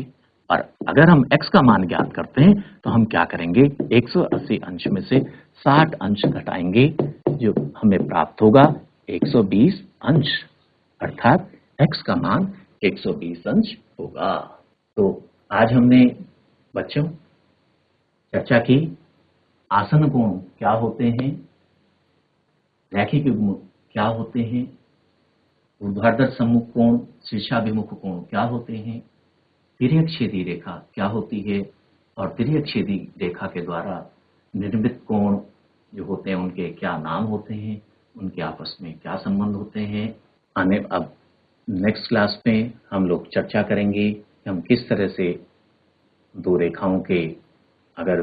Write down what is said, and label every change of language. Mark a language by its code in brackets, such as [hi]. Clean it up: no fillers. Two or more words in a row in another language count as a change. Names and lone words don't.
[hi] और अगर हम x का मान ज्ञात करते हैं तो हम क्या करेंगे, 180 अंश में से 60 अंश घटाएंगे, जो हमें प्राप्त होगा 120 अंश, अर्थात x का मान 120 अंश होगा। तो आज हमने बच्चों चर्चा की आसन कोण क्या होते हैं, रैखिक युग्म क्या होते हैं, ऊर्ध्वाधर सम्मुख कोण, शीर्षाभिमुख कोण क्या होते हैं, तिर्यक छेदी रेखा क्या होती है और तिर्यक छेदी रेखा के द्वारा निर्मित कोण जो होते हैं उनके क्या नाम होते हैं, उनके आपस में क्या संबंध होते हैं। अब [en] next class [hi] में हम लोग चर्चा करेंगे कि हम किस तरह से दो रेखाओं के, अगर